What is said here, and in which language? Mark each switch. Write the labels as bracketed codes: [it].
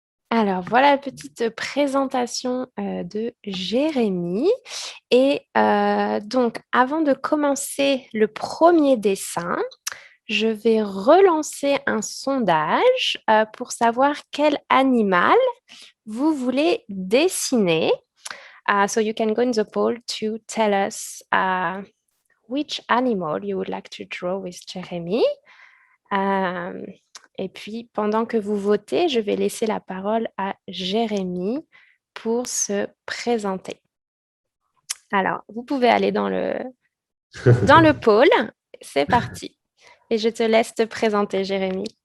[fr] Alors, voilà la petite présentation de Jérémy. Et donc, avant de commencer le premier dessin, je vais relancer un sondage pour savoir quel animal vous voulez dessiner. [en] So you can go in the poll to tell us which animal you would like to draw with Jérémy. [fr] Et puis, pendant que vous votez, je vais laisser la parole à Jérémy pour se présenter. Alors, vous pouvez aller dans le pôle. C'est parti. Et je te laisse te présenter, Jérémy.